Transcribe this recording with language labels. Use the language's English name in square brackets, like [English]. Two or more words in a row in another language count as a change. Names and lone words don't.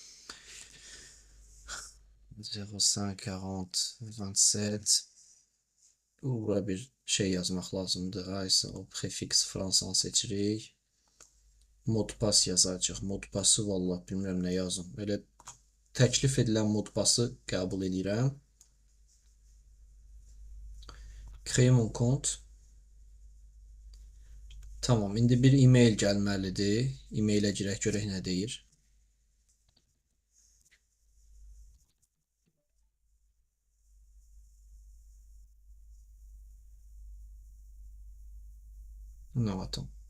[Azerbaijani] 0540 27. Bura bir şey yazmaq lazımdır. Aysa o prefix Fransanı seçirik. Modpass yazacaq. Modpası vallah bilmirəm nə yazım. Elə təklif edilən modpası qəbul edirəm. [French] Créer mon compte. [Azerbaijani] Tamam, indi bir e-mail gəlməlidir. E-mailə girək, görək nə deyir. Ne vatam.